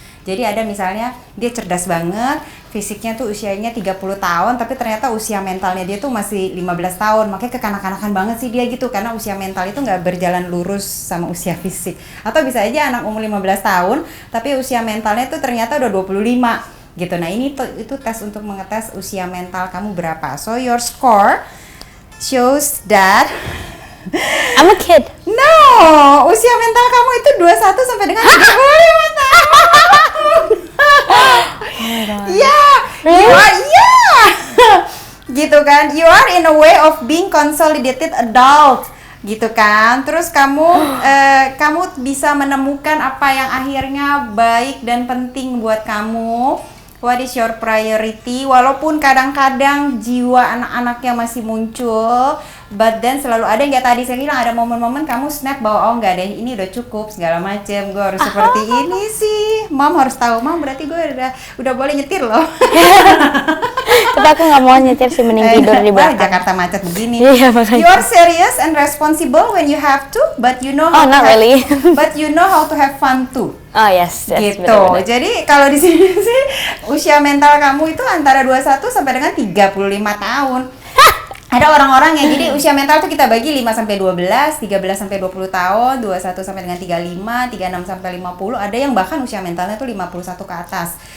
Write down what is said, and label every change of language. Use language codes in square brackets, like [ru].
[id] Jadi ada misalnya dia cerdas banget, fisiknya tuh usianya 30 tahun, tapi ternyata usia mentalnya dia tuh masih 15 tahun. Makanya kekanak-kanakan banget sih dia gitu, karena usia mental itu nggak berjalan lurus sama usia fisik. Atau bisa aja anak umur 15 tahun, tapi usia mentalnya tuh ternyata udah 25 gitu. Nah ini tuh itu tes untuk mengetes usia mental kamu berapa. [en] So your score shows that I'm a kid. no, [id] usia mental kamu itu 21 sampai dengan 35 tahun. [en] Yeah, you are, yeah. [id] Gitu kan, [en] you are in a way of being consolidated adult, [id] gitu kan. Terus kamu bisa menemukan apa yang akhirnya baik dan penting buat kamu. [en] What is your priority? [id] Walaupun kadang-kadang jiwa anak-anaknya masih muncul, [en] but then [id] selalu ada yang kayak tadi saya bilang, ada momen-momen kamu snap bahwa oh enggak deh, ini udah cukup segala macem, gue harus seperti ini sih. Mom harus tahu, Mom berarti gue udah boleh nyetir loh. Tapi aku nggak mau nyetir sih, mending tidur di Wah, belakang. Jakarta macet begini. Iya, makanya. [en] You are serious and responsible when you have to, but you know how Oh, not really. but you know how to have fun too. Oh yes, [id] Gitu. benar-benar. Jadi kalau di sini sih usia mental kamu itu antara 21 sampai dengan 35 tahun. Ada orang-orang yang jadi usia mental tuh kita bagi 5 sampai 12, 13 sampai 20 tahun, 21 sampai dengan 35, 36 sampai 50. Ada yang bahkan usia mentalnya tuh 51 ke atas.